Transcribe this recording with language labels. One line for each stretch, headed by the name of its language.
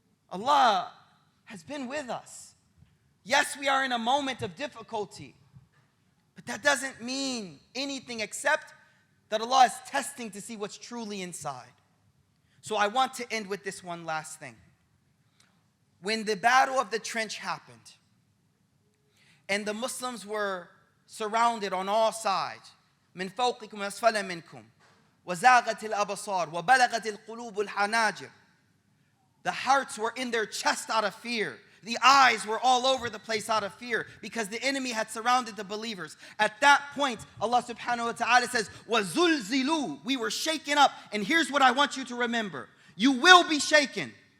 English: Allah has been with us. Yes, we are in a moment of difficulty, but that doesn't mean anything except that Allah is testing to see what's truly inside. So I want to end with this one last thing. When the Battle of the Trench happened, and the Muslims were surrounded on all sides.
Arabic: من فوقكم أسفل منكم وزاغت الأبصار وبلغت القلوب الحناجر.
English: The hearts were in their chest out of fear. The eyes were all over the place out of fear because the enemy had surrounded the believers. At that point, Allah subhanahu wa ta'ala says,
Arabic: وَزُلْزِلُوا.
English: We were shaken up. And here's what I want you to remember. You will be shaken.